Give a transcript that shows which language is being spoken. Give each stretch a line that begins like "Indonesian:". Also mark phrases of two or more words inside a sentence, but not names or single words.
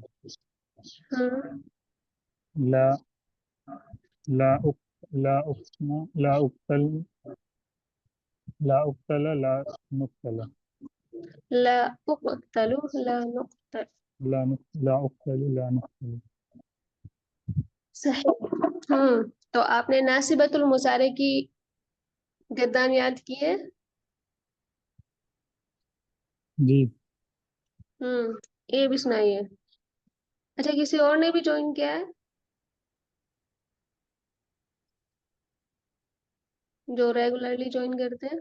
Arabic: हम्म لا لا أق، لا أقتل، لا أقتلَ، لا نقتلَ, لا أقتلُ لا نقتل. لا أقتلُ، لا نقتلَ.
Hindi: सही। तो आपने
Arabic: ناصبة المضارع
Hindi: की गर्दान याद की है? जी, ये भी सुनाइए। अच्छा, किसी और ने भी ज्वाइन किया है जो रेगुलरली ज्वाइन करते हैं?